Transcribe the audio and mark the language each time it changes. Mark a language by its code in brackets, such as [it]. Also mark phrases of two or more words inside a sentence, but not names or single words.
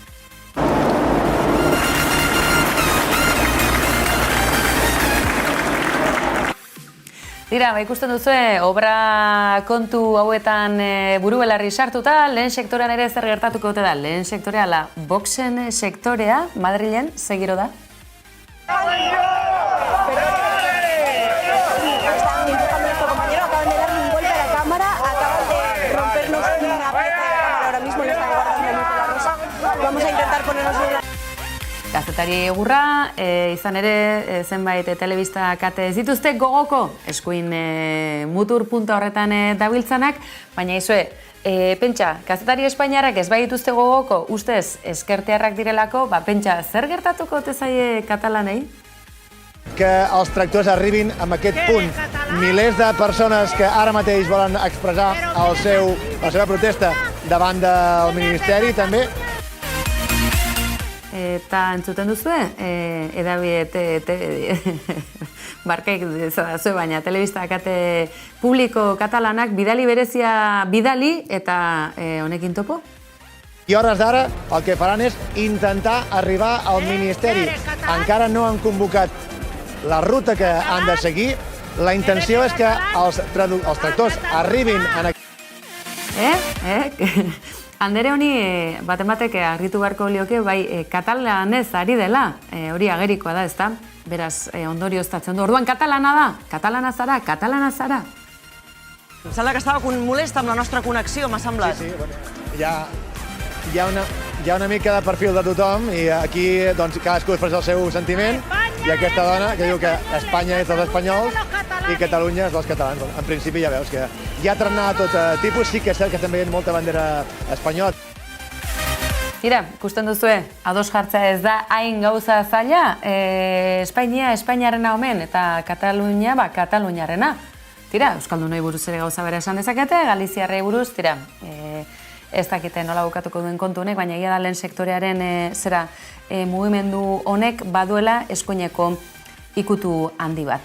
[eu] Dira, ikusten duzue, obra kontu hauetan buru-belarri sartuta, lehen sektorean ere zer gertatuko dute da. Lehen sektorea, la boxen sektorea, Madrilen, segiro da. [es] Vamos a intentar ponernos una... [eu] Gazetari egurra, izan ere zenbait telebista kate ez dituzte gogoko eskuin mutur punta horretan dabiltzanak, baina izue, pentsa, gazetari espainiarrak ez bai dituzte gogoko ustez eskertearrak direlako, pentsa, zer gertatuko te zaie katalanei? [ca] Que els tractors arribin a aquest punt. Milers de persones que ara mateix volen expressar la seva protesta davant del Ministeri també. [eu] Eta entzuten duzue, barkaik zazue, baina telebista kate publiko katalanak bidali berezia bidali eta honekin topo? [ca] I hores d'ara el que faran és intentar arribar al Ministeri. Encara no han convocat la ruta que han de seguir. La intenció és que els tractors arribin en aquí. [eu] Andere honi, batek argitu beharko lioke, bai, katalanez ari dela, hori agerikoa da, ezta? Beraz, ondorioztatzen du. Orduan, katalana da? Katalana zara? Katalana zara? [ca] Em sembla que estava molesta amb la nostra connexió, m'ha semblat. Sí, hi ha una mica de perfil de tothom i aquí cadascú expressa el seu sentiment i aquesta dona que diu que Espanya és dels espanyols i Catalunya és dels catalans. En principi ja veus que hi ha trenat de tot tipus, sí que és cert que estem veient molta bandera espanyola. [eu] Tira, ikusten duzue, ados jartzea ez da hain gauza zaila, Espainia, Espainiarena omen, eta Katalunia, Kataluniarena. Tira, Euskaldunoi buruz ere gauza bera esan dezakete, Galiziarrei buruz, tira, ez dakite nola bukatuko duen kontu honek, baina egia da lehen sektorearen mugimendu honek baduela eskuineko ikutu handi bat.